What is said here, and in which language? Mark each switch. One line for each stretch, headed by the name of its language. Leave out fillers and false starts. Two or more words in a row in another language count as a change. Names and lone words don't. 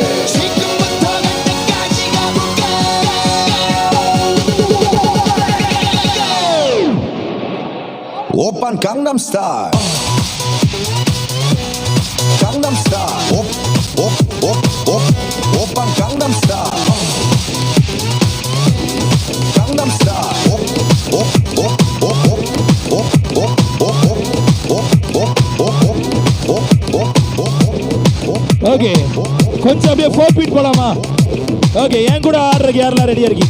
Korean: 지금부터 갈 때까지 가볼까. 오빤 강남스타일 강남스타일 오빤 강남스타일 강남스타일
Tamil: ஓகே கொஞ்சம் அப்படியே 4 ஃபீட் போலாமா? ஓகே என் கூட ஆடுறதுக்கு யாரெல்லாம் ரெடியா இருக்கீங்க?